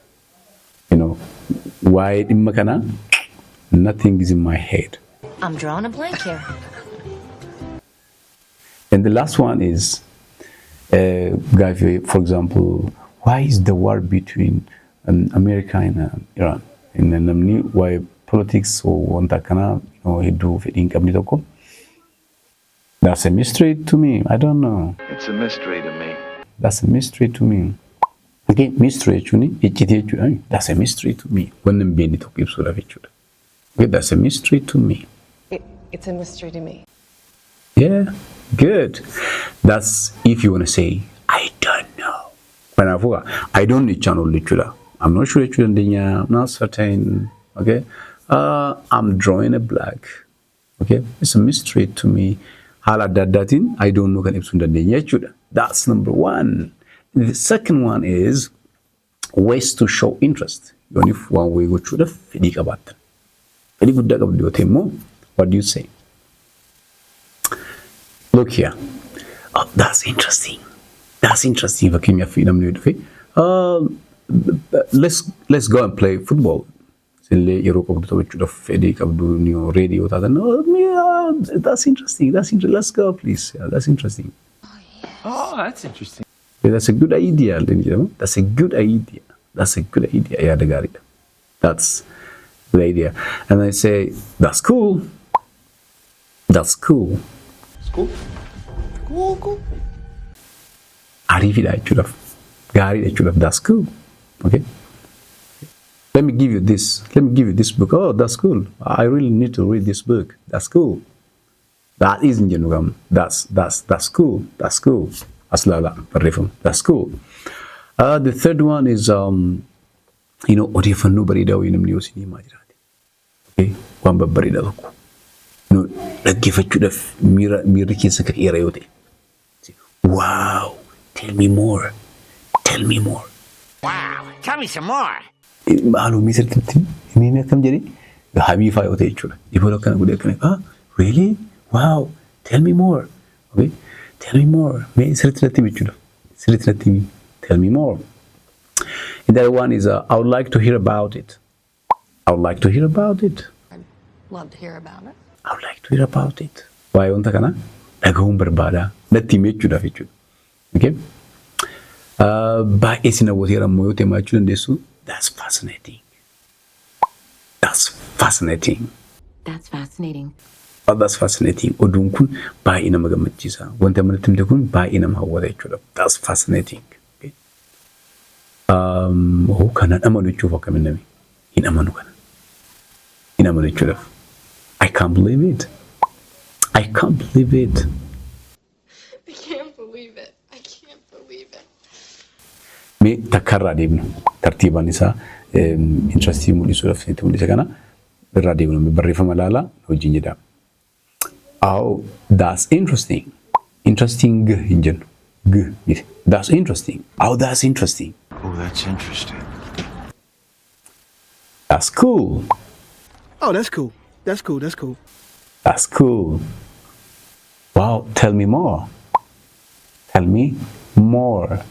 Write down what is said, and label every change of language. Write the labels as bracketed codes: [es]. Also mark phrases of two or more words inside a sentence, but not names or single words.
[en] Why in Makana? Nothing is in my head. I'm drawing a blank here. And the last one is, guy, for example, why is the war between America and Iran? And why politics or [om] wanta kana hedduu fedhiin qabni tokko? [en] That's a mystery to me. I don't know. It's a mystery to me. That's a mystery to me. Okay, mystery [om] jechuun iccitee jechuudha. [en] That's a mystery to me. [om] Wanni hin beekne tokko ibsuudhaaf jechuudha. [en] Okay, that's a mystery to me. It's a mystery to me. Yeah, good. That's if you want to say I don't know. Kanaafuu I don't know channel jechuudha. I'm not sure jechuudha. I'm not certain. Okay, I'm drawing a blank. Okay, it's a mystery to me. [om] Haala adda addaatiin [en] I don't know [om] kan ibsuu hin dandeenya jechuudha. [en] That's number one. The second one is ways to show interest. [om] Yoonif waan wayii gochuudhaaf fedhii qabaattan. fedhii guddaa qabdu yoo ta'e immoo [en] what do you say? Look here. Oh, that's interesting. That's interesting. [om] Fakkeenyaaf namni yoo dhufe [en] let's go and play football. [om] Sillee yeroo qabdu taphachuudhaaf fedhii qabdu ready yoo taatan [en] that's interesting. Let's go please. Yeah, that's interesting. Oh, that's interesting. Yeah, that's a good idea. That's a good idea. [om] Yaada gaariidha. [en] That's the idea. And I say, that's cool. That's cool. Cool. [om] Ariifidha jechuudhaaf. Gaariidha jechuudhaaf. [en] That's cool. Okay. Let me give you this book. Oh, that's cool. I really need to read this book. That's cool. That isn't jenugam. That's cool. That's cool. [om] Aslala barreeffam. [en] That's cool. The third one is [om] odeeffannoo bareedaa wayii namni yoo isin himaa jiraate. Okay. Waan babbareedaa tokko. Dhaggeeffachuudhaaf miirri keessa ka'eera yoo ta'e. [en] Wow. Tell me more. Wow, tell me some more. [om] Maaloo miisirratti himee akkam jedhee hamiifaa yoo ta'e jechuudha. Dhiboota akkana godhee akkana really? [en] Wow. Tell me more. Okay. Tell me more. [om] Mee sirriitti jechuudha. Sirriitti himi. [en] Tell me more. And that one is I would like to hear about it. I'd love to hear about it. I would like to hear about it. [om] Waa'ee wanta kana dhaga'uun barbaada. Natti himee jechuudhaaf jechuudha. [en] Okay. [om] Baay'ee si hawwateera ammoo yoo ta'e maal jechuu dandeessu? [en] That's fascinating. That's fascinating. [om] Oduun kun baay'ee nama gammachiisa. Wanti amanatti himte kun baay'ee nama hawwata jechuudha. [en] That's fascinating. Okay. [om] Kanaan amanu jechuuf akkamiin nami hin amanu kana. Hin amanu jechuudhaaf. [en] I can't believe it. I can't believe it. [om] Mee takkarraa deemnu tartiibaan isaa interestii mul'isuudhaaf itti mul'isa kana irraa deemnu barreeffama ilaalaa wajjin jedhama. [en] Oh, that's interesting. Interesting [om] hin jennu. Miti. [en] That's interesting. Oh, that's interesting. Oh, that's interesting. That's cool. Oh, that's cool. That's cool. Wow, tell me more. Tell me more.